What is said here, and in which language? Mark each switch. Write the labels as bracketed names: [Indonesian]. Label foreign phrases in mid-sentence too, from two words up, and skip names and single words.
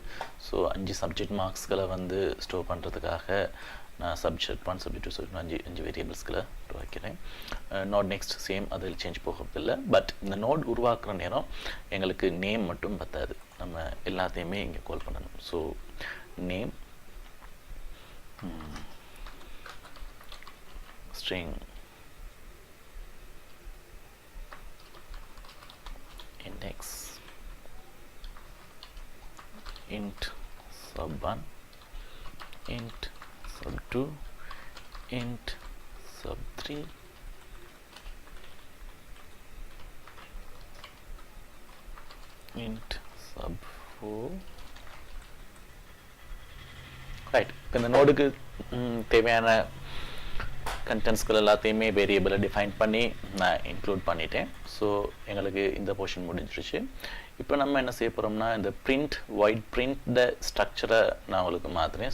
[Tamil] ஸோ 5 [English] subject marksகளை [Tamil] வந்து ஸ்டோர் பண்ணுறதுக்காக நான் [English] subject 1 subject 2 5 variablesகளை [Tamil] உருவாக்கிறேன். [English] node next same, [Tamil] அதில் சேஞ்ச் போகிறதில்லை. பட் இந்த நோட் உருவாக்குற நேரம் எங்களுக்கு நேம் மட்டும் பத்தாது, நம்ம எல்லாத்தையுமே இங்கே கால் பண்ணணும். [English] ஸோ name string index int sub1 int sub2 int sub3 int sub4. [Tamil] ரைட், இப்போ இந்த நோடுக்கு தேவையான கண்டென்ட்ஸ்கள் எல்லாத்தையுமே [English] variableஐ define [Tamil] பண்ணி நான் இன்க்ளூட் பண்ணிட்டேன். ஸோ எங்களுக்கு இந்த போர்ஷன் முடிஞ்சிருச்சு. இப்போ நம்ம என்ன செய்ய போகிறோம்னா, இந்த [English] print white print structureஐ [Tamil] நான் உங்களுக்கு மாற்றுறேன்.